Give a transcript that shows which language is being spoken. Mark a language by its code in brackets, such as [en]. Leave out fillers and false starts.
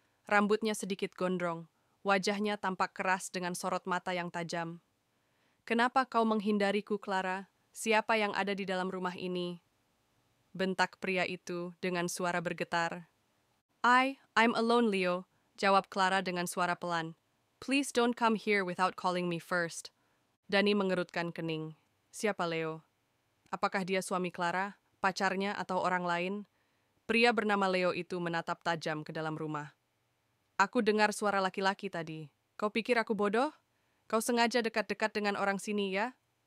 [id] Rambutnya sedikit gondrong, wajahnya tampak keras dengan sorot mata yang tajam. Kenapa kau menghindariku, Clara? Siapa yang ada di dalam rumah ini? Bentak pria itu dengan suara bergetar. [en] I'm alone, Leo, [id] jawab Clara dengan suara pelan. [en] Please don't come here without calling me first. [id] Danny mengerutkan kening. Siapa Leo? Apakah dia suami Clara, pacarnya, atau orang lain? Pria bernama Leo itu menatap tajam ke dalam rumah. Aku dengar suara laki-laki tadi. Kau pikir aku bodoh? Kau sengaja dekat-dekat dengan orang sini, ya?